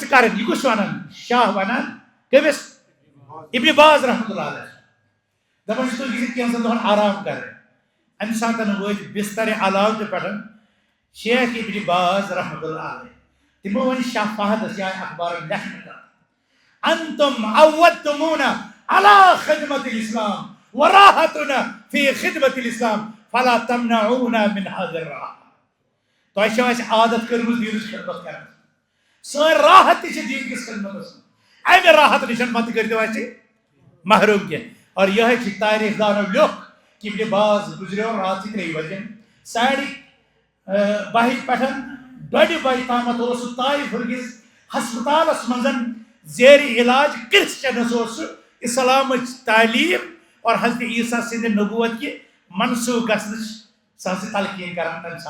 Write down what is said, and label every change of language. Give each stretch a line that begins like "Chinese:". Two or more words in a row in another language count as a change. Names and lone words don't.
Kashmiri: کرٕنۍ یہِ کُس ونان شاہ ونان کٔمِس ابن باز
Arabic: رحمۃ اللہ علیہ
Kashmiri: دپان چھِ تُہۍ گٔژھِو کینٛژن دۄہن آرام کرٕنۍ امہِ ساتہٕ وٲتۍ بستر علاوٕ پٮ۪ٹھ شیخ ابن باز
Arabic: رحمۃ اللہ علیہ
Kashmiri: تِمو ؤنۍ شاہ فہدس یا اخبارن لیکھنہٕ کتھ
Arabic: انتم عودتمونا على خدمت الاسلام وراحتنا في خدمت الاسلام فلا تمنعونا من هذا الراحة
Kashmiri: تۄہہِ چھو اَسہِ عادت کٔرمٕژ دیٖنٕچ خدمت کرنس سٲنۍ راحت تہِ چھِ دیٖن کِس خدمتس منٛز امہِ راحت نِش مت کٔرۍتو اَسہِ محروم کینٛہہ اور یِہوٚے چھِ تاریخ دانو لیوٚکھ کہ ابن باز گزریو رات 3 بجے 12:30 پٮ۪ٹھ 2:30 بجے تامتھ اوس سُہ طائف ہٕکِس ہسپتالس منٛز زیر علاج کرسچنس اوس سُہ اسلامٕچ تعلیٖم اور حضرت عیسیٰ سٕنٛدِ نبوت کہِ منسوخ گژھنٕچ سۄ ٲس تلقیٖن کران